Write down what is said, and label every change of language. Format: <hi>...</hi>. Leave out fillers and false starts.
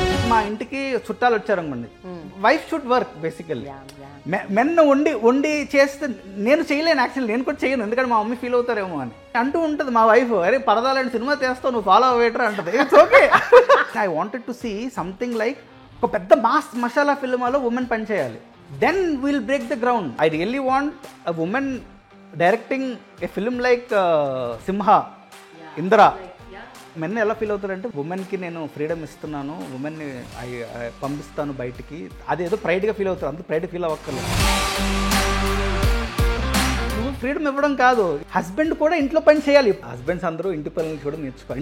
<te>మా ఇంటికి చుట్టాలు వచ్చారనుకోండి,</te> <en>Wife should work basically.</en> <te>Men వండి చేస్తే నేను చేయలేను, యాక్చువల్లీ నేను కూడా చేయను, ఎందుకంటే మా మమ్మీ ఫీల్ అవుతారేమో అని అంటూ ఉంటుంది మా వైఫ్. అరే పరదాలని సినిమా చేస్తావు, నువ్వు ఫాలో అవ్వేటర్ అంటది.</te> <en>It's okay. I wanted to see something like</en> <te>ఒక పెద్ద మసాలా ఫిల్మ్లో ఉమెన్ పని చేయాలి.</te> <en>Then we'll break the ground. I really want a woman directing a film like Simha, Indra.</en> <te>Men ఎలా ఫీల్ అవుతారంటే ఉమెన్కి నేను ఫ్రీడమ్ ఇస్తున్నాను, ఉమెన్ని పంపిస్తాను బయటికి, అదేదో ప్రైడ్గా ఫీల్ అవుతారు. అంత ప్రైడ్ ఫీల్ అవ్వక్కర్లేదు. నువ్వు ఫ్రీడమ్ ఇవ్వడం కాదు, హస్బెండ్ కూడా ఇంట్లో పని చేయాలి. హస్బెండ్స్ అందరూ ఇంటి పనులు కూడా నేర్చుకోవాలి.</te>